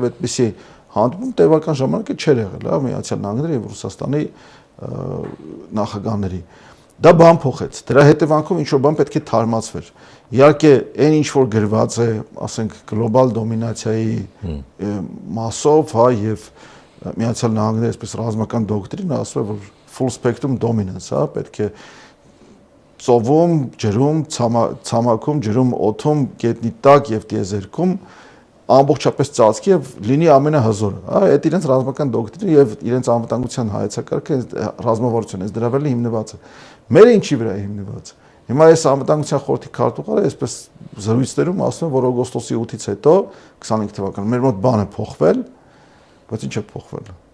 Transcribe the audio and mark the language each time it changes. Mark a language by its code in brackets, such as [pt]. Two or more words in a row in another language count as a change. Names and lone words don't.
[hy] այդպիսի հանդիպում տևական ժամանակ չէր եղել, հա, Միացյալ Նահանգների եւ Ռուսաստանի նախագահների։ Դա բան փոխեց։ Դրա հետևանքով ինչ որ բան պետք է թարմացվեր։ Իհարկե, այն ինչ որ գրված է, ասենք, գլոբալ դոմինացիայի մասով, հա, եւ Միացյալ Նահանգների այսպես ռազմական դոկտրինը ասում է, որ [en] full spectrum dominance, [hy] հա, պետք է ծովում, ջրում, ցամաքում, ջրում, օդում, գետնի տակ եւ տիեզերքում ամբողջապես ծածկի եւ լինի ամենահզորը, հա, այդ իրենց ռազմական դոկտրինը եւ իրենց անվտանգության հայեցակարգը ռազմավարությունը այս դրա վրա հիմնված է։ Մերը ինչի վրա է հիմնված։ Հիմա այս անվտանգության խորհրդի քարտուղարը այսպես զրույցներում ասում է, որ օգոստոսի 8-ից հետո 25 թվականին մեր մոտ բան է փոխվել, բայց ինչ է փոխվել։